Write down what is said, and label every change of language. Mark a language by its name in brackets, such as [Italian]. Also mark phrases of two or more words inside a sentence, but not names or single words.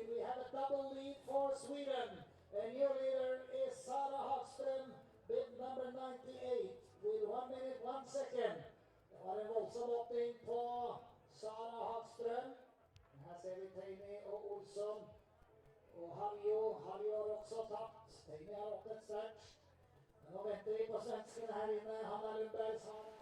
[English] We have a double lead for Sweden. A new leader is Sara Hagström, bib number 98, with 1 minute 1 second. [Norwegian] Det var en voldsom åpning på Sara Hagström. Her ser vi Teini og Olsson. Og Haljo har også tapt. Teini har åpnet sterkt. Men nå venter vi på svenskene her inne. Hanna Lundberg, Sara.